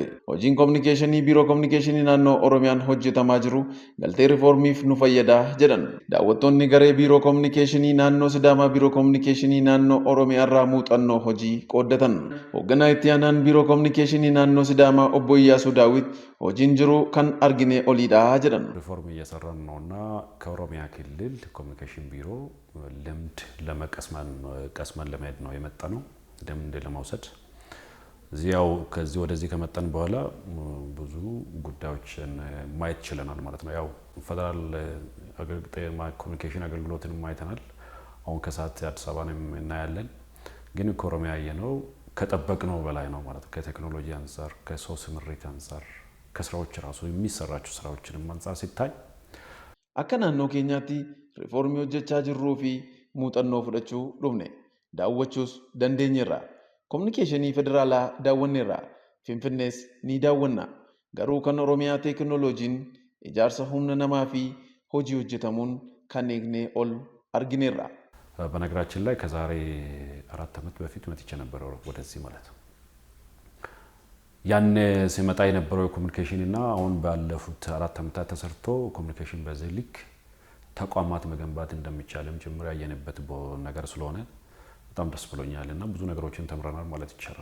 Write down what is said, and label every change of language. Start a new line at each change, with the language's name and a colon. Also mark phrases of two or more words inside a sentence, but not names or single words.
Oromo: Hojiin kominikeeshinii Biiroo Kominikeeshinii Naannoo Oromiyaan hojjetamaa jiru galtee riiformiif nu fayyadaa jedhan. Daawwattoonni garee Biiroo Kominikeeshinii Naannoo Sidaamaa Biiroo Kominikeeshinii Naannoo Oromiyaa irraa muuxannoo hojii qooddatan. Hoogganaa itti aanaan Biiroo Kominikeeshinii Naannoo Sidaamaa Obbo Iyyaasuu Daawit hojiin jiru kan argine oliidha jedhan.
Amharic: ሪፎርም እየሰራን ነውና ከኦሮሚያ ክልል ኮሚኒኬሽን ቢሮ ልምድ ለመቀስመን ለመሄድ ነው የመጣነው ልምድ ለማውሰድ እዚያው ከዚህ ወደዚህ ከመጣን በኋላ ብዙ ጉዳዮችን ማየት ችለናል ማለት ነው። ያው ፌደራል ኮሚኒኬሽን አገልግሎትን ማይተናል አሁን ከሰዓት አዲስ አበባንም እናያለን ግን ከኦሮሚያ የነው ከጠበቅነው በላይ ነው ማለት ከቴክኖሎጂ አንፃር ከሰው ስምሪት አንፃር ከስራዎች ራሱ የሚሰራቸው ስራዎችንም አንፃር ሲታይ
Oromo: akkanaan keenyatti riifoormii hojjechaa jirruuf muuxannoo fudhachuu dhufne daawwachuus dandeenyeerra kominikeeshinii federaalaa daawwanneerra finfinnees ni daawwanna garuu kan oromiyaa teekinooloojiin ijaarsa humna namaa fi hojii hojjetamuun kan eegne ol argineerra
Amharic: በነገራችን ላይ ከዛሬ 4 ዓመት በፊት መጥቼ ነበር ወደዚህ ማለት ነው ያን ሲመጣ የነበረው ኮሚኒኬሽን እና አሁን ባለፉት 4 ዓመታት ተሰርቶ ኮሚኒኬሽን በዚህ ልክ ተቋማት መገንባት እንደሚቻልም ጭምር ያየነበት ነገር ስለሆነ በጣም ደስ ብሎኛልና ብዙ ነገሮችን ተምረናል ማለት ይቻላል።